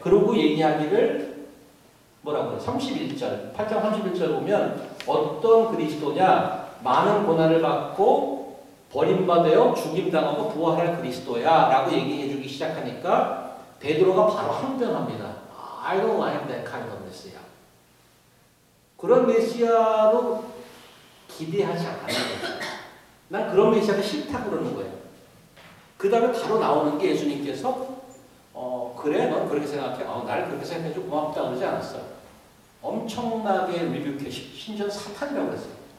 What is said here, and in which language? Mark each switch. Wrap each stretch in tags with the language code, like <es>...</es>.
<ko>그러고 얘기하기를 뭐라고 그래? 31절, 8장 31절 보면 어떤 그리스도냐? 많은 고난을 받고 버림받아 죽임당하고 부활할 그리스도야 라고 얘기해 주기 시작하니까 베드로가 바로 항변합니다.</ko> <en>I don't like that kind of Messiah.</en> <ko>그런 메시아로 기대하지 않는 거예요. 난 그런 메시아가 싫다고 그러는 거예요. 그 다음에 바로 나오는 게 예수님께서 그래? 넌 그렇게 생각해? 날 그렇게 생각해줘 고맙다 그러지 않았어요. 엄청나게 리뷰해 심지어 사탄이라고 그랬어요.</ko>